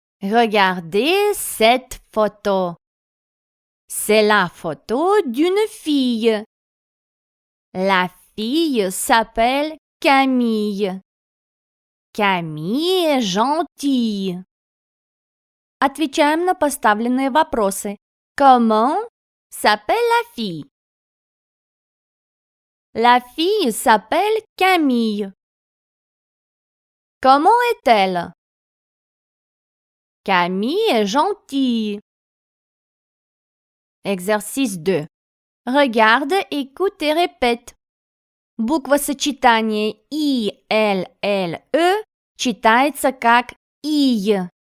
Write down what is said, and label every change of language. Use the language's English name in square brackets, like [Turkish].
[French] Regardez cette photo. C'est la photo d'une fille. La fille s'appelle Camille. Camille est gentille. [Russian] Отвечаем на поставленные вопросы. [French] Comment s'appelle la fille? La fille s'appelle Camille. Comment est-elle? Camille est gentille. Exercice 2. Regarde, écoute et répète. [Russian] Буквосочетание I-L-L-E читается как «ий».